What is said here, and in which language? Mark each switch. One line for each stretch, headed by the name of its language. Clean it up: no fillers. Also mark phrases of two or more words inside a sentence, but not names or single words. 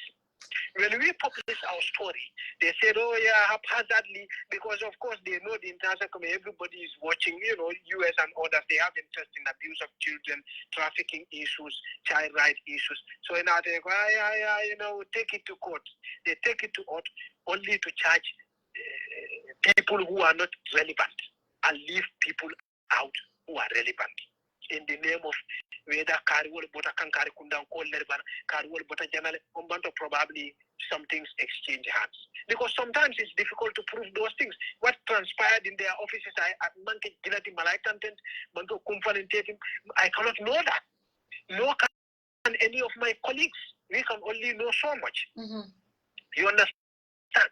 English: When we publish our story, they said, oh yeah, haphazardly, because of course they know the international community, everybody is watching, US and others, they have interest in abuse of children, trafficking issues, child rights issues. So now they go, take it to court. They take it to court only to charge people who are not relevant and leave people out who are relevant in the name of whether Kariwal Bota Kankari Kundan call Lerban, Kariwal Bota Janale, Umbanto probably some things exchange hands. Because sometimes it's difficult to prove those things. What transpired in their offices, I cannot know that. Nor can any of my colleagues. We can only know so much. You understand?